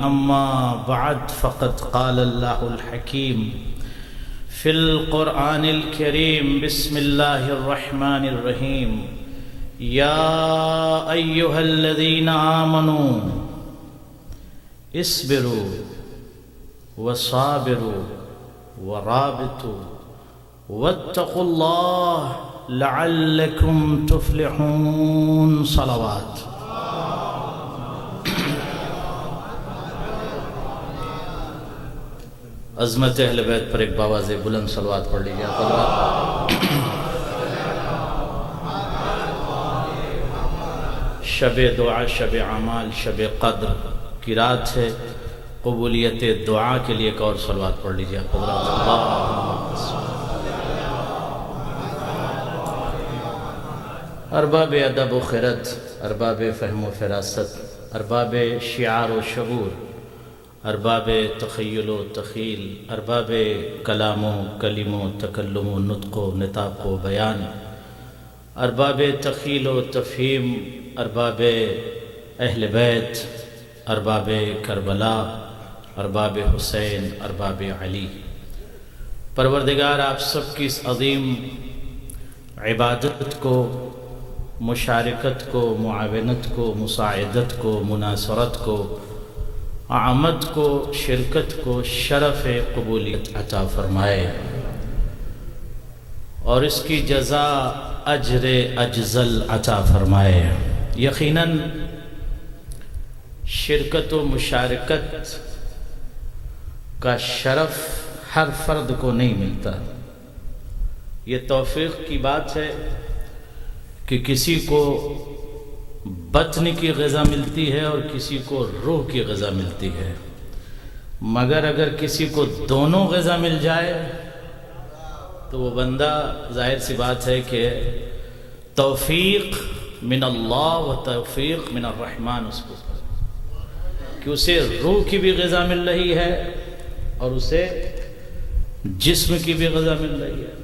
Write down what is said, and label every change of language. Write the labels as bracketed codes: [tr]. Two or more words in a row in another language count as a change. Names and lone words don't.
[ar] أما بعد فقد قال الله الحكيم في القرآن الكريم بسم الله الرحمن الرحيم يا أيها الذين آمنوا اصبروا وصابروا ورابطوا واتقوا الله لعلكم تفلحون. [ur] صلوات. عظمت اہل بیت پر ایک باواز بلند صلوات پڑھ لیجیے. شب دعا شب اعمال شب قدر کی رات ہے. قبولیت دعا کے لیے ایک اور صلوات پڑھ لیجیے. ارباب ادب و خرد، ارباب فہم و فراست، ارباب شعار و شعور، ارباب تخیل و تخیل، ارباب کلام و کلم و تکلم و نطق و نطاق و بیان، ارباب تخیل و تفہیم، ارباب اہل بیت، ارباب کربلا، ارباب حسین، ارباب علی. پروردگار آپ سب کی اس عظیم عبادت کو، مشارکت کو، معاونت کو، مساعدت کو، مناصرت کو آمد کو، شرکت کو شرف قبولیت عطا فرمائے اور اس کی جزا اجر اجزل عطا فرمائے۔ یقیناً شرکت و مشارکت کا شرف ہر فرد کو نہیں ملتا۔ یہ توفیق کی بات ہے کہ کسی کو بطن کی غذا ملتی ہے اور کسی کو روح کی غذا ملتی ہے، مگر اگر کسی کو دونوں غذا مل جائے تو وہ بندہ ظاہر سی بات ہے کہ [ar] توفیق من اللہ [ur] و [ar] توفیق من الرحمن، [ur] اس کو کہ اسے روح کی بھی غذا مل رہی ہے اور اسے جسم کی بھی غذا مل رہی ہے۔